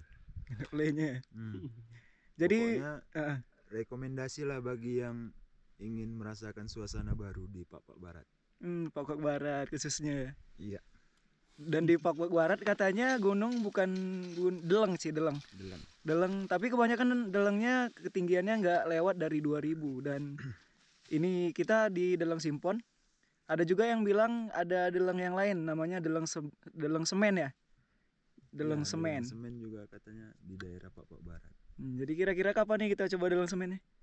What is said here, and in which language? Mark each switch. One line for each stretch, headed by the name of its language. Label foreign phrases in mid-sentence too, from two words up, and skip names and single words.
Indonesian: Playnya. Jadi Pokoknya rekomendasi lah bagi yang ingin merasakan suasana baru di Pak Barat. Papua Barat khususnya. Iya, Dan di Papua Barat katanya gunung bukan deleng sih, deleng. Deleng, tapi kebanyakan delengnya ketinggiannya nggak lewat dari 2000 dan ini kita di Deleng Simpon. Ada juga yang bilang ada deleng yang lain namanya deleng semen ya. Deleng Ya, semen. Deleng Semen juga katanya di daerah Pak Barat. Jadi kira-kira kapan nih kita coba deleng semennya?